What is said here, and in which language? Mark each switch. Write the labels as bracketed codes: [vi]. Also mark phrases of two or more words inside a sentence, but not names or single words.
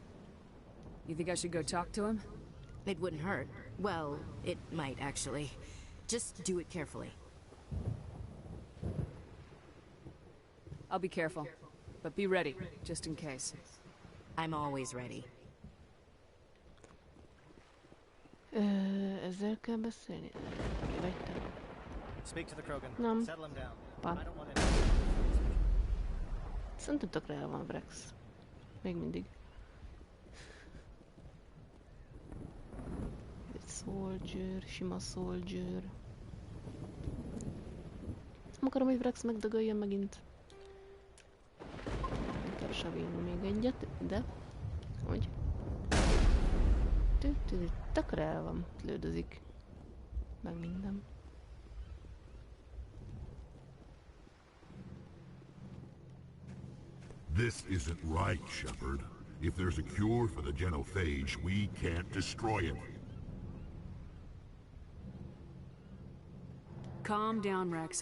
[en] You think I should go talk to him? It wouldn't hurt. Well, it might actually. Just do it carefully. I'll be careful, but be ready, just in case. I'm always ready. [hu] Ezzel kell beszélni? Kivettem. [en] Speak to the Krogan. [hu] Nem. [en] Settle him down. Pa. I don't want to... [hu] Szerintem tökre el van Vrex. Még mindig. Egy soldier, sima soldier. Nem akarom, hogy Vrex megdögöljön megint. Inkább savélni még egyet, de... Hogy? Tökre el van, lődözik. Meg minden. [en] This isn't right, Shepard. If there's a cure for the Genophage, we can't destroy it. Calm down, Rex.